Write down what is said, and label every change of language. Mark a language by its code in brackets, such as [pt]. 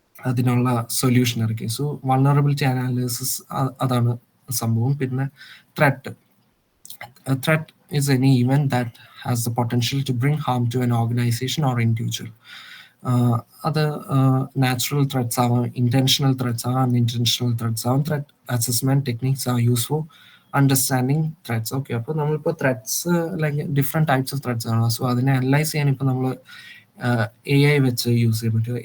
[ml] അതിനുള്ള സൊല്യൂഷൻ ഇറക്കി. So vulnerability analysis അതാണ് സംഭവം. പിന്നെ threat. [en] A threat is any event that has the potential to bring harm to an organization or individual. Other natural threats are intentional threats are unintentional threats are threat assessment techniques are used for understanding threats. [ml] Okay, അപ്പോൾ നമ്മളിപ്പോൾ threats like different types of threats ആണ്. So അതിനെ analyse ചെയ്യാൻ ഇപ്പോൾ നമ്മൾ AI വെച്ച് use ചെയ്യാൻ പറ്റും.